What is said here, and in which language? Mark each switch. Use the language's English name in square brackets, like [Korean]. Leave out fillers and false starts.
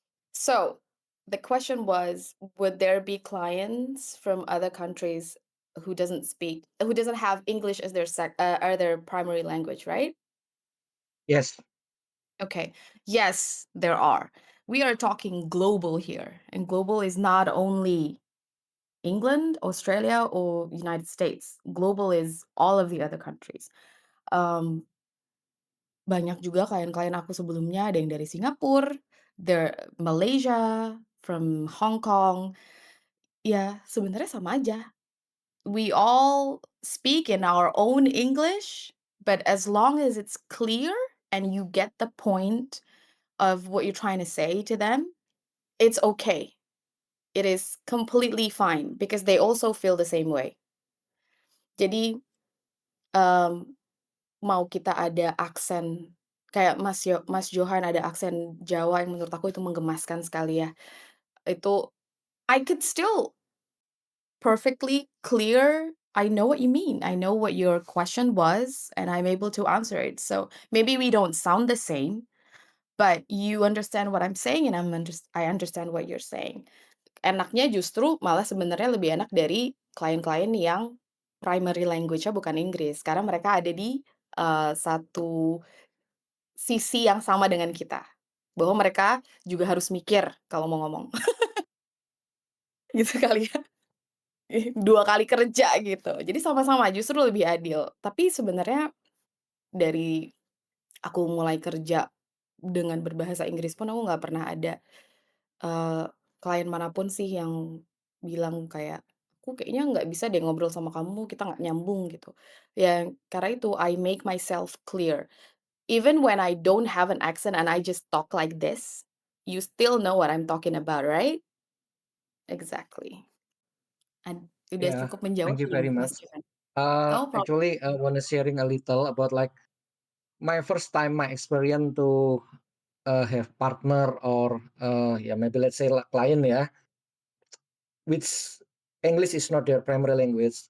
[English] So, the question was, would there be clients from other countries who doesn't have English as their primary language, right? Yes. Okay. Yes, there are. We are talking global here, and global is not only England, Australia, or United States. Global is all of the other countries. [Indonesian] Um, Banyak juga klien-klien aku sebelumnya, ada yang dari Singapura, Malaysia, [English] from Hong Kong. [Indonesian] Ya, sebenarnya sama aja. [English] We all speak in our own English, but as long as it's clear and you get the point of what you're trying to say to them, it's okay. It is completely fine because they also feel the same way. [Indonesian] Jadi, um, mau kita ada aksen kayak Mas Johan ada aksen Jawa yang menurut aku itu menggemaskan sekali ya. Itu [English] I could still perfectly clear, I know what you mean. I know what your question was, and I'm able to answer it. So maybe we don't sound the same, but you understand what I'm saying, and I understand what you're saying. [Indonesian] Enaknya justru malah sebenarnya lebih enak dari klien-klien yang primary language-nya bukan Inggris, karena mereka ada di satu sisi yang sama dengan kita, bahwa mereka juga harus mikir kalau mau ngomong, gitu kali ya. 2 kali kerja gitu. Jadi sama-sama justru lebih adil. Tapi sebenarnya dari aku mulai kerja dengan berbahasa Inggris pun aku nggak pernah ada, eee, klien manapun sih yang bilang kayak, "Aku kayaknya nggak bisa deh ngobrol sama kamu, kita nggak nyambung," gitu. Ya karena itu [English] I make myself clear. Even when I don't have an accent and I just talk like this, you still know what I'm talking about, right? Exactly. [Indonesian] Udah [English] Yeah. [Indonesian] cukup menjawab [English] Thank you [Indonesian] belum, [English] very [Indonesian] Mas [English] much. Johan? No problem. Actually, I want to sharing a little about like my first time, my experience to have partner or yeah, maybe let's say like client, yeah, which English is not their primary language.